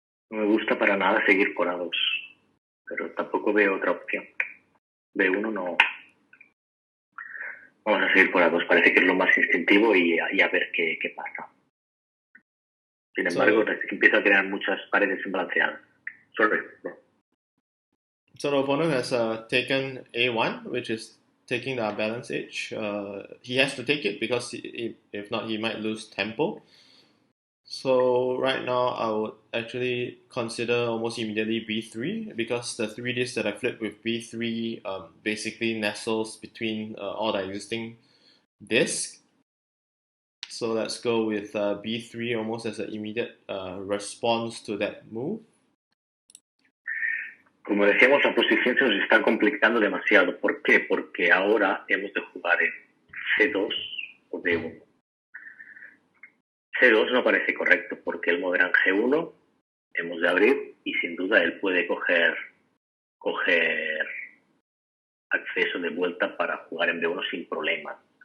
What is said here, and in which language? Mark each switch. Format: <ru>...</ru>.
<es>No me gusta para nada seguir por A2, pero tampoco veo otra opción. B1 no. Vamos a seguir por A2, parece que es lo más instintivo y a ver qué pasa. Sin embargo, empieza a crear muchas paredes imbalanceadas.</es> <en>Sorry. No. So the opponent has taken A1, which is taking the balance edge. He has to take it because if not, he might lose tempo. So right now, I would actually consider almost immediately B3 because the 3 discs that I flipped with B3 basically nestles between all the existing discs. So let's go with B3 almost as an immediate response to that move.</en> <es>Como decíamos, la posición se nos está complicando demasiado. ¿Por qué? Porque ahora hemos de jugar en C2 o D1. C2 no parece correcto porque él moverá en G1, hemos de abrir y sin duda él puede coger acceso de vuelta para jugar en B1 sin problema.</es>